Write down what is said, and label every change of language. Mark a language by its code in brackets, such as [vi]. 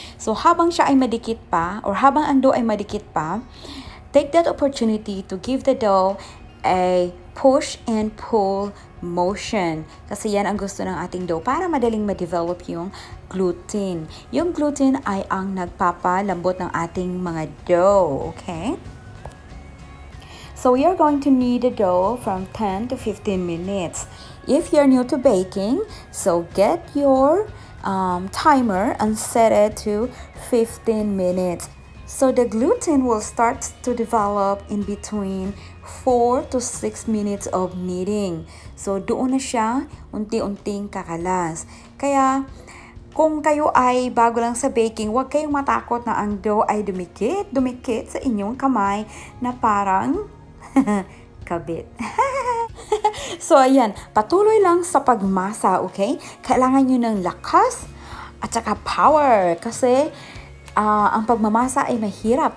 [tl] So, habang siya ay madikit pa, or habang ang dough ay madikit pa, [en] take that opportunity to give the dough a push and pull motion. [tl] Kasi yan ang gusto ng ating dough para madaling ma-develop yung gluten. Yung gluten ay ang nagpapalambot ng ating mga dough. Okay? [en] So, we are going to knead the dough from 10 to 15 minutes. If you're new to baking, so get your timer and set it to 15 minutes. So the gluten will start to develop in between 4 to 6 minutes of kneading. [tl] So doon na siya unti-unting kakalas. Kaya kung kayo ay bago lang sa baking, huwag kayong matakot na ang dough ay dumikit sa inyong kamay na parang kabit. So, ayan, patuloy lang sa pagmasa, okay? Kailangan nyo ng lakas at saka power kasi ang pagmamasa ay mahirap.